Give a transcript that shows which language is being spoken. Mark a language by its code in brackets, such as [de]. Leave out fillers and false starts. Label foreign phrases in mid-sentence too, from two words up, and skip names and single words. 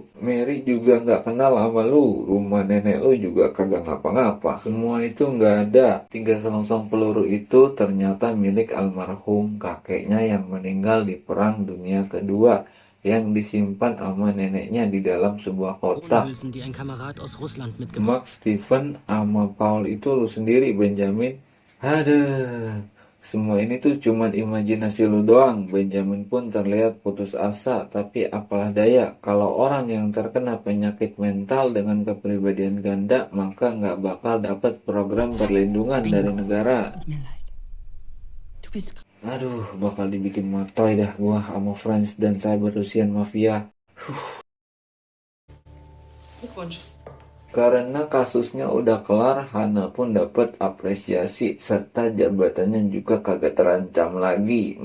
[id] Mary juga nggak kenal sama lu. Rumah nenek lu juga kagak ngapa-ngapa. Semua itu nggak ada. 3 selongsong peluru itu ternyata milik almarhum kakeknya yang meninggal di Perang Dunia Kedua, yang disimpan sama neneknya di dalam sebuah kotak. [de] Kronhülsen, die ein Kamerad aus Russland mitgebracht [id] Max, Steven, sama Paul itu lu sendiri, Benjamin. Aduh, semua ini tuh cuman imajinasi lu doang. Benjamin pun terlihat putus asa, tapi apalah daya, kalau orang yang terkena penyakit mental dengan kepribadian ganda, maka nggak bakal dapat program perlindungan dari negara. [de] Tut mir leid. Du bist [id] Aduh, bakal dibikin matoy dah gua sama Friends dan Cyber Russian Mafia. [de] Glückwunsch. [id] Karena kasusnya udah kelar, Hana pun dapat apresiasi serta jabatannya juga kagak terancam lagi.